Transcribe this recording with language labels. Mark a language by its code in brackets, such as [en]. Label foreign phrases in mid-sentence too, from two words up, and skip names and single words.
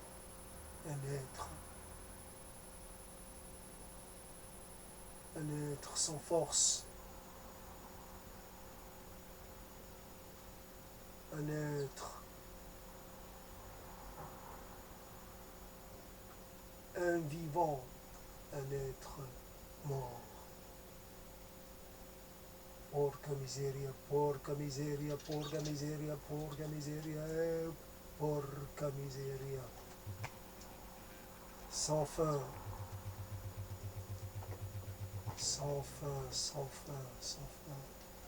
[fr] Un être sans force. Un être invivant, un être mort. [it] Porca miseria, porca miseria, porca miseria, porca miseria, porca miseria. [fr] Sans fin, sans fin, sans fin, sans fin.